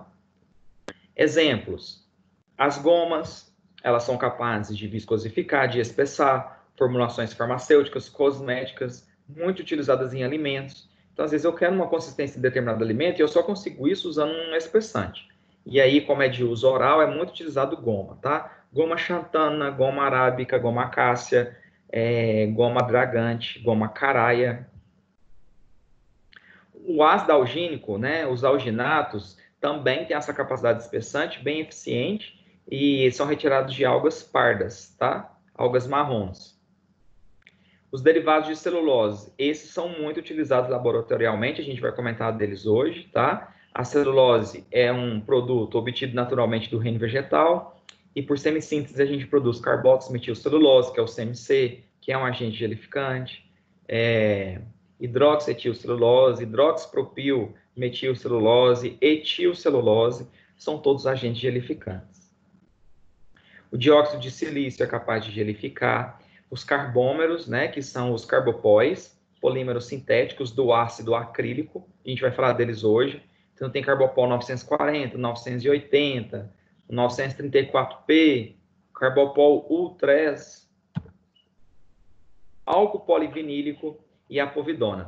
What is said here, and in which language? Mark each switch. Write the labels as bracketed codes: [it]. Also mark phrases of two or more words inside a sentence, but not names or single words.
[pt] Exemplos: as gomas, elas são capazes de viscosificar, de espessar, formulações farmacêuticas, cosméticas, muito utilizadas em alimentos. Então, às vezes, eu quero uma consistência de determinado alimento e eu só consigo isso usando um espessante. E aí, como é de uso oral, é muito utilizado goma, tá? Goma xantana, goma arábica, goma acácia, goma dragante, goma caraia. O ácido algínico, né, os alginatos, também tem essa capacidade espessante bem eficiente e são retirados de algas pardas, tá? Algas marrons. Os derivados de celulose, esses são muito utilizados laboratorialmente, a gente vai comentar deles hoje, tá? A celulose é um produto obtido naturalmente do reino vegetal e por semissíntese a gente produz carboximetilcelulose, que é o CMC, que é um agente gelificante, hidroxietilcelulose, hidroxipropil, metilcelulose, etilcelulose, são todos agentes gelificantes. O dióxido de silício é capaz de gelificar. Os carbômeros, né, que são os carbopóis, polímeros sintéticos do ácido acrílico, a gente vai falar deles hoje. Então, tem carbopol 940, 980, 934P, carbopol U3, álcool polivinílico e a povidona.